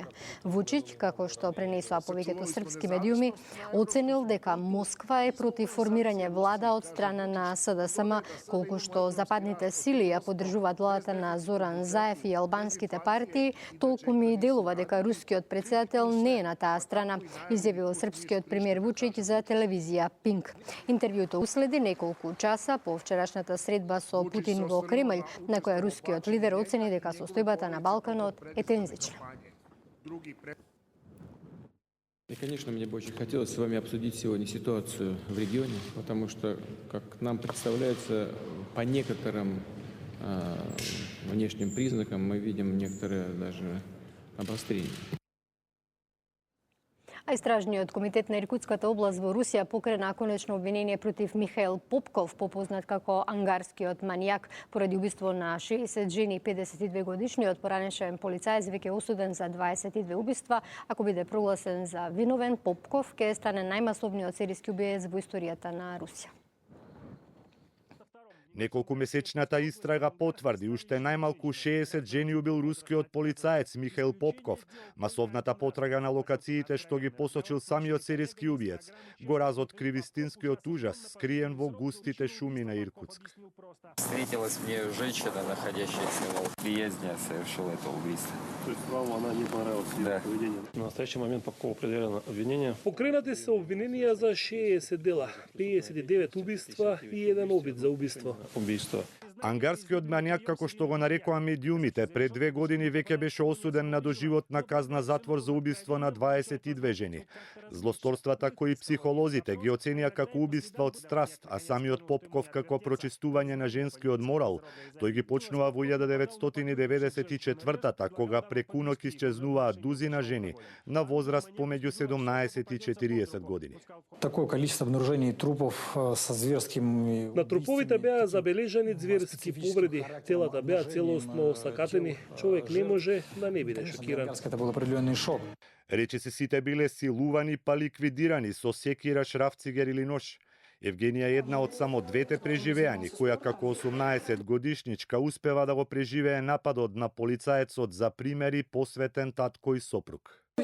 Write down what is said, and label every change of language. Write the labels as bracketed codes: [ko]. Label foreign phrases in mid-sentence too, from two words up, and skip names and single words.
[mk] Вучич, како што пренесоа повеќето српски медиуми, оценил дека Москва е против формирање влада од страна на СДСМ, колку што западните сили ја поддржуваат владата на Зоран Заев и албанските партии, толку ми делува дека рускиот претседател не е на таа страна, изјавил српскиот премиер Вучич за телевизија Пинк. Интервјуто уследи неколку часа по вчерашната средба со Путин во Кремљ, на која рускиот лидер оцени дека состојбата на Балканот е тензична. [ru] И, конечно, мне бы очень хотелось с вами обсудить сегодня ситуацию в регионе, потому что, как нам представляется, по некоторым внешним признакам мы видим некоторое даже обострение. [mk] А Истражниот комитет на Иркутската област во Русија покрена конечно обвинение против Михаил Попков, попознат како ангарскиот манијак, поради убиство на 60 жени и 52 годишниот поранешен полицаец веќе осуден за 22 убиства. Ако биде прогласен за виновен, Попков ќе стане најмасовниот серијски убиец во историјата на Русија. Неколкумесечната истрага потврди уште најмалку 60 жени убил рускиот полицаец Михаил Попков. Масовната потрага на локациите што ги посочил самиот серијски убиец го разоткри вистинскиот ужас скриен во густите шуми на Иркутск. [ru] Встретилась мне женщина, находящаяся в приезде, совершила это убийство. То есть вам она не понравилась Да. поведение? На настоящий момент Попкову предъявлено обвинение. [mk] Покренати се обвиненија за 60 дела, 59 убиства и еден обид за убиство. Ангарскиот манијак, како што го нарекоа медиумите, пред 2 години веќе беше осуден на доживотна казна затвор за убиство на 22 жени. Злосторствата кои психолозите ги оценија како убиства од страст, а самиот Попков како прочистување на женскиот морал, тој ги почнува во 1994-та, кога преку ноќ исчезнуваат дузина жени на возраст помеѓу 17 и 40 години. [ru] Такое количество обнаружений трупов со зверским... [mk] На труповите беа забележани зверски повреди, телата беа целосно осакатени, човек не може да не биде шокиран. [ru] Это был определенный шок. [mk] Речиси сите биле силувани па ликвидирани со секира, шрафцигер или нож. Евгенија е една од само двете преживеани, која како 18 годишничка успева да го преживее нападот на полицаецот за примери посветен татко и сопруг.